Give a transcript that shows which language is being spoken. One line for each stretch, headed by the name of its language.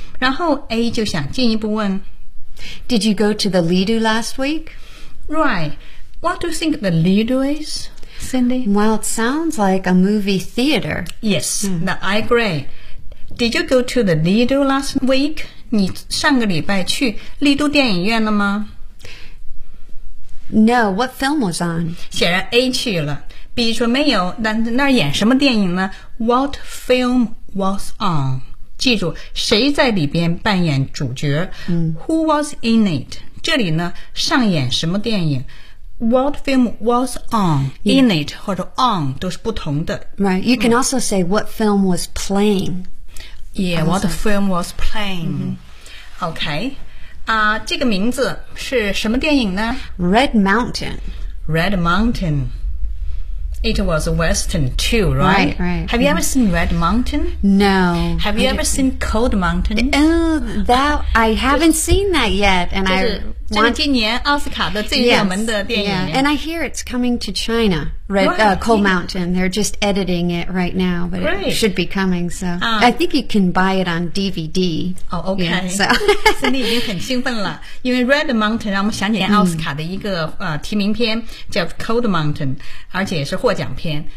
Chinese: 然后 A 就想进一步问
English: Did you go to the Lido last week? Right, what do you think the Lido is, Cindy? Well, it sounds like a movie theater. Yes, I agreeDid you go to the Lido last week?
Chinese: 你上个礼拜去丽都电影院了吗
English: ？No, what film was on?
Chinese: 显然 A 去了。B 说没有，那演什么电影呢 ？
English: What film was on?
Chinese: 记住，谁在里边扮演主角、？
English: Who was in it?
Chinese: 这里呢，上演什么电影？
English: What film was on, in it
Chinese: 或者 on 都是不同的。
English: Right, you can also say what film was playing. Yeah, what the film was playing. Okay. 这个名字是什么电影呢 ?Red Mountain. Red Mountain. It was a Western too, right? Right, right. Have you ever seen Red Mountain? No. Have you ever seen Cold Mountain? I haven't seen that yet. And
Chinese: 今年奥斯卡的最热门的电影。
English: Yeah, and I hear it's coming to China. Cold Mountain. They're just editing it right now, but Great. It should be coming. So I think you can buy it on DVD. Oh, okay. Yeah, so
Chinese: Cindy 已经很兴奋了，因为 Red Mountain 让我们想起奥斯卡的一个、提名片叫 Cold Mountain， 而且也是获奖片。